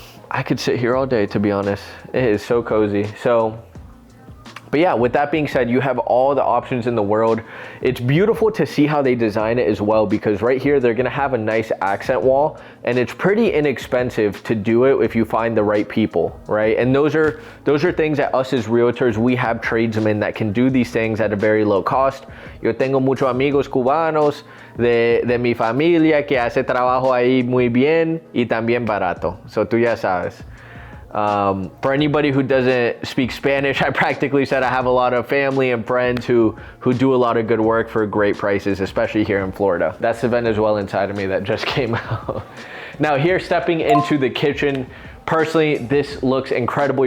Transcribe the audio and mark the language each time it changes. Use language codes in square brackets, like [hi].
[en] I could sit here all day, to be honest. It is so cozy. But yeah, with that being said, you have all the options in the world. It's beautiful to see how they design it as well, because right here, they're gonna have a nice accent wall, and it's pretty inexpensive to do it if you find the right people, right? And those are things that us as realtors, we have tradesmen that can do these things at a very low cost. [es] Yo tengo muchos amigos cubanos de mi familia que hace trabajo ahí muy bien y también barato. So tú ya sabes. [en] For anybody who doesn't speak Spanish, I practically said I have a lot of family and friends who do a lot of good work for great prices, especially here in Florida. That's the Venezuelan side of me that just came out. Now here, stepping into the kitchen, personally, this looks incredible.